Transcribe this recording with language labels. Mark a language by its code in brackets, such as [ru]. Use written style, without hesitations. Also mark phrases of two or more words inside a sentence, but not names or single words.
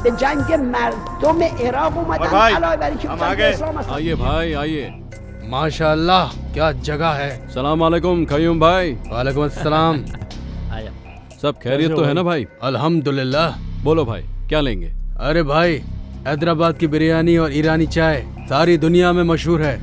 [fa] به جنگ مردم عراق اومدن [hi] भाई, [fa] علاوه بر اینکه [hi] हम आ गए। [fa] اسلام هستن. [hi] आइए भाई आइए। माशाल्लाह क्या जगह है। [ar] سلام وعليكم [hi] कयूम भाई। [ar] وعليكم السلام. [hi] सब खैरियत तो है ना भाई? अल्हम्दुलिल्लाह। बोलो भाई क्या लेंगे? अरे भाई हैदराबाद की बिरयानी और ईरानी चाय सारी दुनिया में मशहूर है।